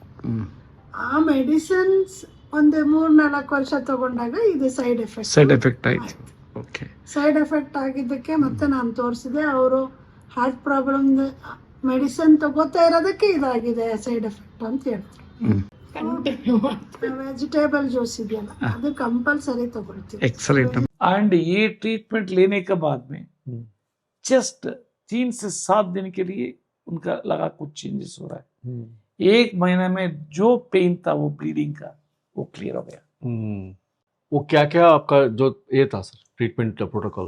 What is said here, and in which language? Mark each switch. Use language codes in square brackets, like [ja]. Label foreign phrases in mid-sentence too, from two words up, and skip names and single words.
[kn] ಆ ಮೆಡಿಸಿನ್ಸ್ 3-4 ವರ್ಷ ತಗೊಂಡಾಗ ಇದು [en] side effect [kn] ಆಯ್ತು. [en] side effect [kn] ಆಗಿದ್ದಕ್ಕೆ ಮತ್ತೆ ನಾನು ತೋರಿಸಿದೆ. ಅವರು [en] heart problem medicine [kn] ತಗೋತಾ ಇರೋದಕ್ಕೆ ಇದಾಗಿದೆ [en] side effect [kn] ಅಂತ ಹೇಳ್ತಾರೆ. [en] vegetable juice [kn] ಇದೆಯಲ್ಲ ಅದು ಕಂಪಲ್ಸರಿ ತಗೊಳ್ತೀವಿ. [hi] एक्सीलेंट. एंड ये ट्रीटमेंट लेने के बाद में जस्ट 3 से 7 दिन के लिए उनका लगा कुछ चेंजेस हो रहा है. 1 महीने में जो पेन था वो ब्लीडिंग का वो क्लियर हो गया. वो क्या क्या आपका जो ये था सर [en] treatment protocol